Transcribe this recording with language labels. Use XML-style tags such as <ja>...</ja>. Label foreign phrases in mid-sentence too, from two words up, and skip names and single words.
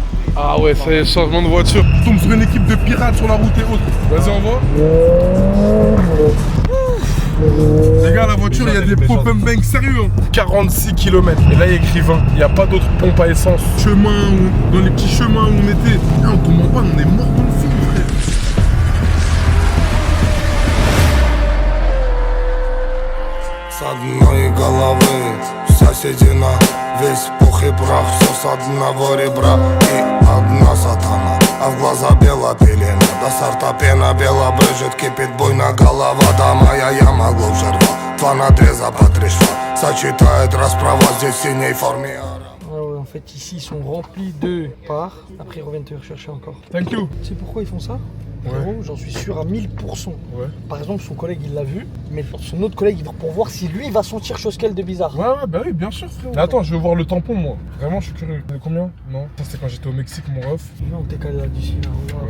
<fr>Ah ouais, ça y est, changement de voiture. Je tombe sur une équipe de pirates sur la route et autres. Vas-y, on va. Les gars, la voiture, il y a des</fr> <en>pop and bang</en> <fr>sérieux. 46 km. Et là, il y a écrit 20. Il n'y a pas d'autre pompe à essence. Dans les petits chemins où on était. Et on tombe en panne, on est mort dans le film, frère.</fr> <ru>С одной головы соседи на весь пух и прах. Все с одного ребра и одна сатана, а в глаза бела пелена. До сорта пена бела брызжет, кипит буйно голова. Да моя яма глубже рва, два надреза по три шва. Сочетает расправа здесь в синей форме.</ru> <fr>En fait, ici, ils sont remplis de parts. Après, ils reviennent te rechercher encore.</fr> <en>Thank you.</en> <fr>Tu sais pourquoi ils font ça? Ouais. Frérot, j'en suis sûr à 1000%. Ouais. Par exemple, son collègue, il l'a vu, mais son autre collègue, il va pour voir si lui, il va sentir chose qu'elle de bizarre. Ouais, bah oui, bien sûr, frérot. Mais attends, je veux voir le tampon, moi. Vraiment, je suis curieux. De combien? Non. Ça, c'était quand j'étais au Mexique, mon ref. Non, t'es calé là d'ici, là. Regarde,</fr>